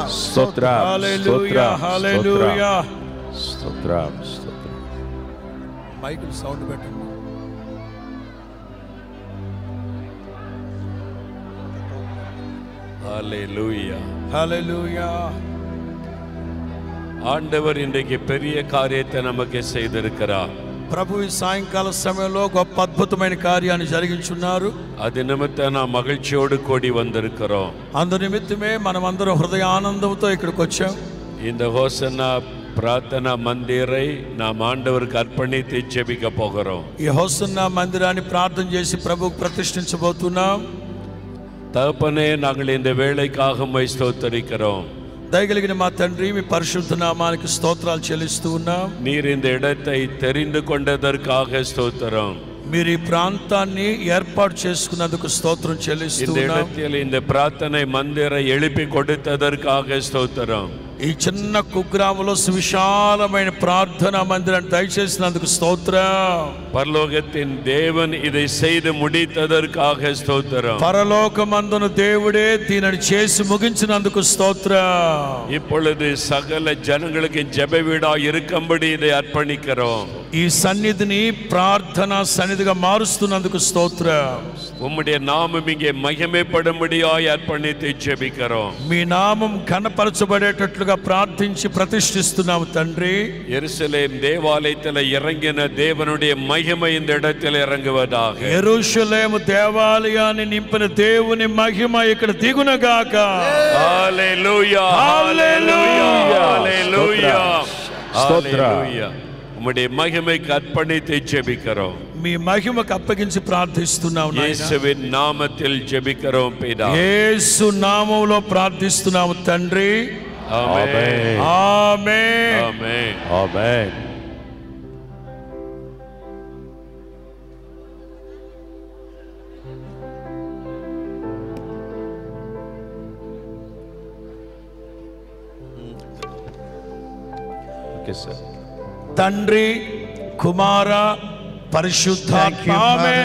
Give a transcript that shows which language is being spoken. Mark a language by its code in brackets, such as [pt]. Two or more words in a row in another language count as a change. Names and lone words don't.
[te] స్తోత్రం, హల్లెలూయా, హల్లెలూయా. స్తోత్రం, స్తోత్రం. మైక్ సౌండ్ పెట్టండి. హల్లెలూయా, హల్లెలూయా. [ta] ஆண்டவர் இன்றைக்கு பெரிய காரியத்தை நமக்கு செய்திருக்கிறார். [te] ప్రభు ఈ సాయంకాల సమయంలో గొప్ప అద్భుతమైన కార్యాన్ని జరిగించున్నారు. [ta] அது நிமித்தம் நாம் மகிழ்ச்சியோடு கூடி வந்திருக்கிறோம். [te] అందు నిమిత్తమే మనం అందరం హృదయ ఆనందంతో ఇక్కడికి వచ్చాం. [ta] இந்த ஹோசன்னா பிரார்த்தனா மந்திரை நாம் ஆண்டவருக்கு அர்ப்பணித்து ஜெபிக்க போகிறோம். [te] ఈ హోసన్నా మందిరాన్ని ప్రార్థన చేసి ప్రభువుకు ప్రతిష్ఠించబోతున్నాం. [ta] தகப்பனே, நாங்கள் இந்த வேளைக்காக உம்மை ஸ்தோத்திரிக்கிறோம். [te] దయగలిగిన మా తండ్రి, మీ పరిశుద్ధ నామానికి స్తోత్రాలు చెల్లిస్తూ ఉన్నాం. [ta] நீர் இந்த இடத்தை தெரிந்து கொண்டதற்காக ஸ்தோத்திரம். [te] మీరు ఈ ప్రాంతాన్ని ఏర్పాటు చేసుకున్నందుకు స్తోత్రం చెల్లిస్తూ [ta] இந்த [te] ఉన్నాం. [ta] இடத்தில் இந்த பிரார்த்தனை மந்திரை எழுப்பி கொடுத்ததற்காக ஸ்தோத்திரம். [te] ఈ చిన్న కుగ్రామంలో సువిశాలమైన ప్రార్థనా మందిరాన్ని దయచేసినందుకు స్తోత్రం. [ta] பரலோகத்தின் தேவன் இதை செய்து முடித்ததற்காக ஸ்தோத்திரம். [te] పరలోకమందున దేవుడే దీనిని చేసి ముగించినందుకు స్తోత్రం. [ta] இப்பொழுது சகல ஜனங்களுக்கு ஜெப வீடா இருக்கும்படி இதை அர்ப்பணிக்கிறோம். [te] ఈ సన్నిధిని ప్రార్థనా సన్నిధిగా మారుస్తున్నందుకు స్తోత్రం. [ta] உம்முடைய நாமம் இங்கே மகிமைப்படும்படியாய் அர்ப்பணித்து ஜெபிக்கிறோம். [te] మీ నామం ఘనపరచబడేటట్లుగా ప్రార్థించి ప్రతిష్ఠిస్తున్నాము తండ్రి. [ta] எருசலேம் தேவாலயத்தில் இறங்கின தேவனுடைய மகிமை இந்த இடத்தில் இறங்குவதாக. [te] యెరూషలేము దేవాలయాన్ని నింపిన దేవుని మహిమ ఇక్కడ దిగునగాక. హల్లెలూయా, హల్లెలూయా, హల్లెలూయా, హల్లెలూయా. [ta] உம்முடைய மகிமைக்கு அர்ப்பணித்து ஜெபிக்கிறோம். [te] మీ మహిమకు అప్పగించి ప్రార్థిస్తున్నాము నాయనా. [ta] இயேசுவின் நாமத்தில் ஜெபிக்கிறோம் பிதா. [te] యేసు నామములో ప్రార్థిస్తున్నాము తండ్రి. [ta] ஆமென், [te] ఆమేన్. [ta] ஆமென், ஆமென். [en] okay sir. [te] తండ్రి, కుమార, పరిశుద్ధాత్మ ఆమేన్.